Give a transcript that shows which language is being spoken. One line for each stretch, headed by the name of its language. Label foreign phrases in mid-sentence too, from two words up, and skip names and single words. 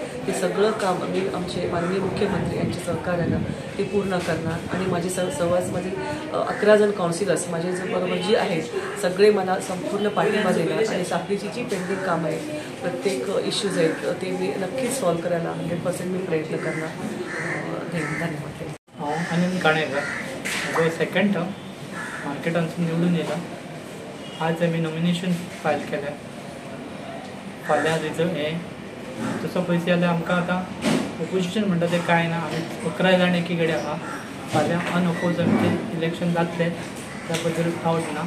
Marathi: ते सगळं काम आम्ही आमचे माननीय मुख्यमंत्री यांच्या सहकार्यानं ते पूर्ण करणार आणि माझे माझे 11 जण काउन्सिलर्स माझे बरोबर जी आहेत सगळे मला संपूर्ण पाठिंबा देणार आणि साखळीची जी पेंडिंग कामं आहे, प्रत्येक इश्यूज आहेत ते मी नक्कीच सॉल्व्ह करायला 100% मी प्रयत्न करणार. धन्यवाद.
Konkani: आनंद काणेकर, म्हजो सेकंड टर्म मार्केटांसून निवडून येयला. आज आमी
English: nomination file
Konkani: केलें. फाल्यां रिजल्ट तसो पळयत जाल्यार आमकां आतां ओपोजिशन म्हणटा तें कांय ना. आमी 11 जाण एकी कडेन आहा. फाल्यां अनअपोज आमचें इलेक्शन जातलें त्या बद्दल डावट ना.